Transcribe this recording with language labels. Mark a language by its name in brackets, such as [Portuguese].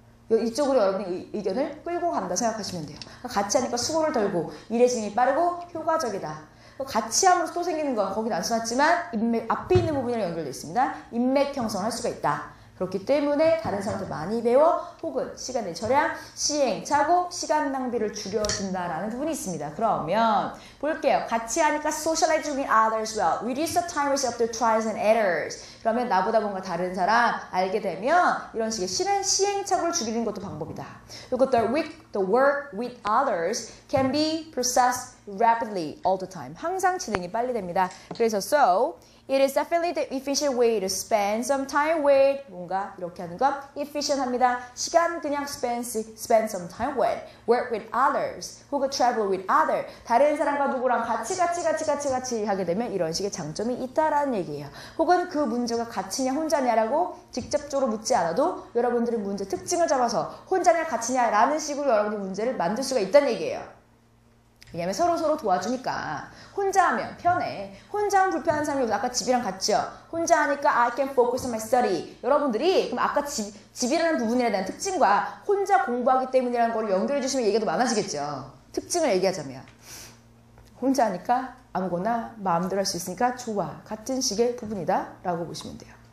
[Korean] 이쪽으로 여러분의 의견을 끌고 간다 생각하시면 돼요. 같이 하니까 수고를 덜고 일의 진행이 빠르고 효과적이다. 같이 함으로써 또 생기는 건 거긴 안 써놨지만 인맥 앞에 있는 부분이랑 연결되어 있습니다. 인맥 형성을 할 수가 있다. 그렇기 때문에 다른 사람한테 많이 배워 혹은 시간의 절약, 시행착오, 시간 낭비를 줄여준다라는 부분이 있습니다. 그러면 볼게요. 같이 하니까 [English] socialize with others well. Reduce the time waste of their trials and errors. [Korean] 그러면 나보다 뭔가 다른 사람 알게 되면 이런 식의 시행착오를 줄이는 것도 방법이다. 그리고 [English] the work with others can be processed rapidly all the time. [Korean] 항상 진행이 빨리 됩니다. 그래서 [English] so it is definitely the efficient way to spend some time with [Korean] 뭔가 이렇게 하는 건 efficient 합니다. 시간 그냥 [English] spend some time with work with others [Korean] 혹은 [English] travel with others [Korean] 다른 사람과 누구랑 같이 하게 되면 이런 식의 장점이 있다라는 얘기예요. 혹은 그 문제가 같이냐 혼자냐라고 직접적으로 묻지 않아도 여러분들의 문제 특징을 잡아서 혼자냐 같이냐라는 식으로 여러분이 문제를 만들 수가 있다는 얘기예요. 왜냐면 서로 도와주니까 혼자 하면 편해. 혼자 하면 불편한 사람이 없어. 아까 집이랑 같죠? 혼자 하니까 [English] I can focus on my study. [Korean] 여러분들이 그럼 아까 집이라는 부분에 대한 특징과 혼자 공부하기 때문이라는 걸 연결해 주시면 얘기가 더 많아지겠죠. 특징을 얘기하자면 혼자 하니까 아무거나 마음대로 할 수 있으니까 좋아. 같은 식의 부분이다 라고 보시면 돼요.